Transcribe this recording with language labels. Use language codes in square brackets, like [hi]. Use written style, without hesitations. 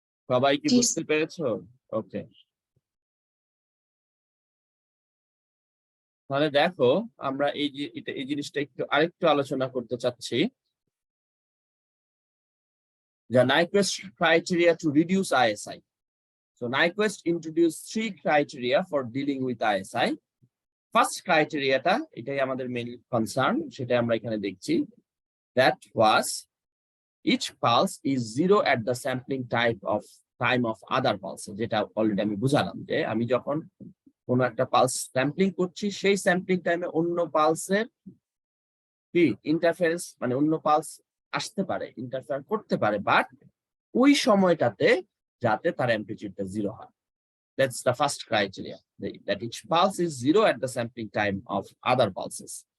[bn] সবাই কি বুঝতে পেরেছো? ওকে, তাহলে দেখো আমরা এই জিনিসটা আরেকটু আলোচনা করতে চাচ্ছি। [en] The Nyquist criteria to reduce ISI. So Nyquist introduced 3 criteria for dealing with ISI. [bn] First criteria টা, এটাই আমাদের মেইন কনসার্ন, সেটা আমরা এখানে দেখছি। That was each pulse is 0 at the sampling time of other pulses, যেটা অলরেডি আমি বুঝালাম যে আমি যখন কোন একটা পালস স্যাম্পলিং করছি সেই স্যাম্পলিং টাইমে অন্য পালসের কি ইন্টারফারেন্স, মানে অন্য পালস আসতে পারে, ইন্টারফেয়ার করতে পারে, বাট ওই সময়টাতে যাতে তার অ্যাম্পলিটিউডটা 0 হয়। [en] That's the first criteria, that each pulse is 0 at the sampling time of other pulses.